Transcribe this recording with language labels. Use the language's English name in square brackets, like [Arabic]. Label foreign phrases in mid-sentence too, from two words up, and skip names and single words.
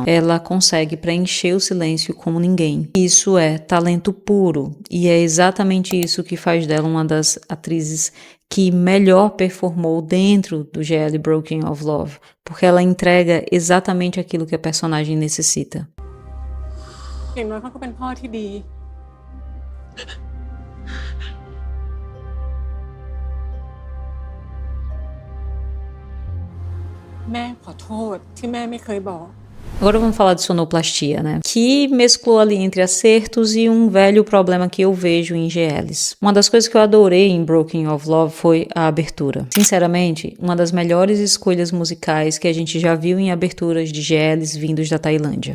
[Portuguese] Ela consegue preencher o silêncio como ninguém. Isso é talento puro, e é exatamente isso que faz dela uma das atrizes que melhor performou dentro do GL Broken of Love, porque ela entrega exatamente aquilo que a personagem necessita. [Thai] อย่างน้อยเขาก็เป็นพ่อที่ดีแม่ขอโทษที่แม่ไม่เคยบอก [Portuguese] Agora vamos falar de sonoplastia, né? Que mesclou ali entre acertos e um velho problema que eu vejo em GLs. Uma das coisas que eu adorei em Broken of Love foi a abertura. Sinceramente, uma das melhores escolhas musicais que a gente já viu em aberturas de GLs vindos da Tailândia.